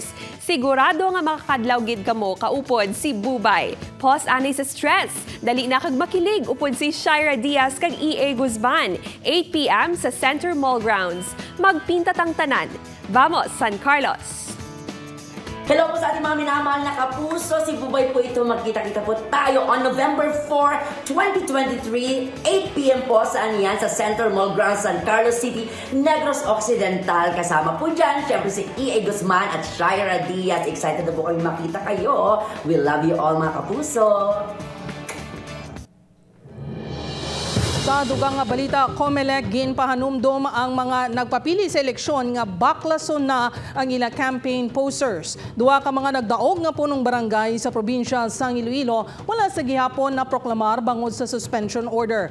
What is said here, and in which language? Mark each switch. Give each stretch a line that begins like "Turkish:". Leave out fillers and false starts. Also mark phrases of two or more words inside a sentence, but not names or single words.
Hiligaynon: Sigurado nga makakadlaw gid kamo kaupod si Bubay. Pause anay sa stress. Dali na kag makilig upod si Shaira Diaz kag E.A. Guzman. 8 p.m. sa Center Mall Grounds. Magpinta tang tanan. Vamos, San Carlos!
Filipino: Hello po sa ating mga minamahal na kapuso. Si Bubay po ito. Magkita-kita po tayo on November 4, 2023, 8 p.m. po saan yan sa Center Mall Grounds, San Carlos City, Negros Occidental. Kasama po dyan, syempre si E.A. Guzman at Shaira Diaz. Excited na po kami makita kayo.
English: We love you all
Filipino: mga kapuso.
Hiligaynon: Sa dugang nga balita, COMELEC ginpahanumdom ang mga nagpapili sa eleksyon nga baklason na ang ila
English: campaign posters.
Hiligaynon: Duha ka mga nagdaog nga punong barangay sa probinsya sang Iloilo wala sa gihapon na proklamar bangod sa suspension order.